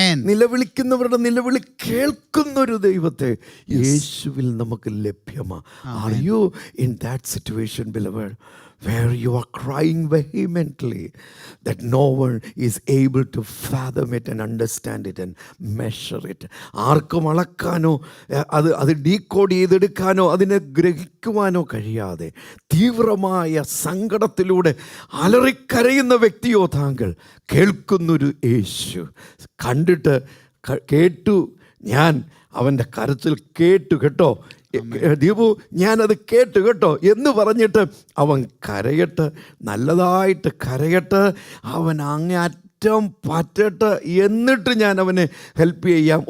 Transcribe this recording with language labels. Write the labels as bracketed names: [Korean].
[Malayalam] നിലവിളിക്കുന്നവരുടെ നിലവിളി കേൾക്കുന്നൊരു ദൈവത്തെ യേശുവിൽ നമുക്ക് ലഭ്യമാണ്. [English] Are you in that situation, beloved, where you are crying vehemently that no one is able to fathom it and understand it and measure it? [Malayalam] ആർക്കും അളക്കാനോ അത് decode ചെയ്തെടുക്കാനോ അതിനെ ഗ്രഹിക്കുവാനോ കഴിയാതെ തീവ്രമായ സങ്കടത്തിലൂടെ അലറിക്കരയുന്ന വ്യക്തിയോ താങ്കൾ, കേൾക്കുന്നൊരു യേശു കണ്ടിട്ട് കേട്ടു, ഞാൻ അവൻ്റെ കരച്ചിൽ കേട്ടു കേട്ടോ ദീപു, ഞാനത് കേട്ടു കേട്ടോ എന്ന് പറഞ്ഞിട്ട് അവൻ കരയട്ടെ, നല്ലതായിട്ട് കരയട്ടെ, അവൻ അങ്ങേയറ്റം പറ്റട്ടെ, എന്നിട്ട് ഞാൻ അവനെ ഹെൽപ്പ് ചെയ്യാം.